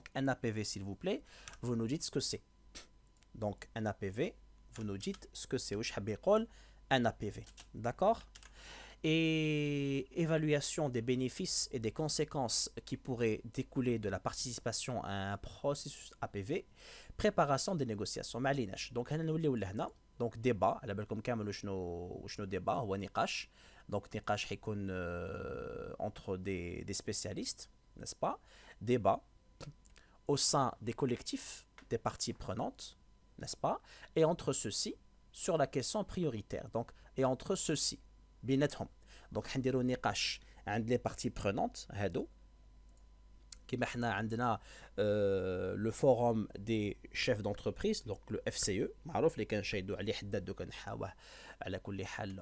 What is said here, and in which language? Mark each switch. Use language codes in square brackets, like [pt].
[fr] Donc, un APV, s'il vous plaît, vous nous dites ce que c'est. Donc, un APV, vous nous dites ce que c'est. Un APV. D'accord? Et évaluation des bénéfices et des conséquences qui pourraient découler de la participation à un processus APV. Préparation des négociations. Donc, donc débat. [ar] على بالكم كامل وشنو débat هو نقاش. [fr] Donc, [ar] نقاش حيكون [fr] entre des spécialistes, n'est-ce pas? Débat au sein des collectifs des parties prenantes, n'est-ce pas? Et entre ceux-ci, sur la question prioritaire. Donc, et entre ceux-ci, [ar] بيناتهم. Donc, حنديرو نقاش عند [fr] les parties prenantes, [ar] هادو. كما حنا عندنا [fr] le forum des chefs d'entreprise, [ar] donc le FCE, معروف اللي كنشاهدوا عليه حداد دوك نحاوه على كل حال.